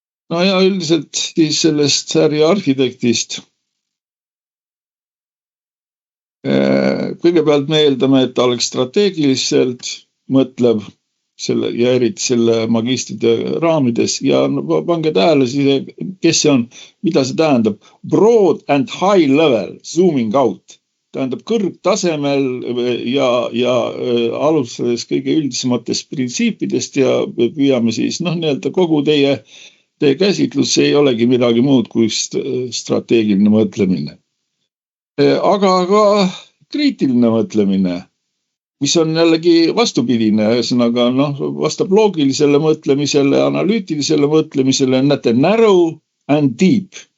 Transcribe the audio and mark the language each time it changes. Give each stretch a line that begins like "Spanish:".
Estonian: No ja üldiselt siis sellest äriarhitektist kõigepealt me eeldame, et ta oleks strateegiliselt mõtlev ja eriti selle magistride raamides ja pange tähele siis, kes see on, mida see tähendab.
English: Broad and high level, zooming out.
Estonian: Tähendab kõrgtasemel ja alustades kõige üldisematest printsiipidest ja püüame siis kogu teie käsitlus ei olegi midagi muud kui strateegiline mõtlemine. Aga ka kriitiline mõtlemine, mis on jällegi vastupidine, ühesõnaga vastab loogilisele mõtlemisele, analüütilisele mõtlemisele, näete narrow and deep.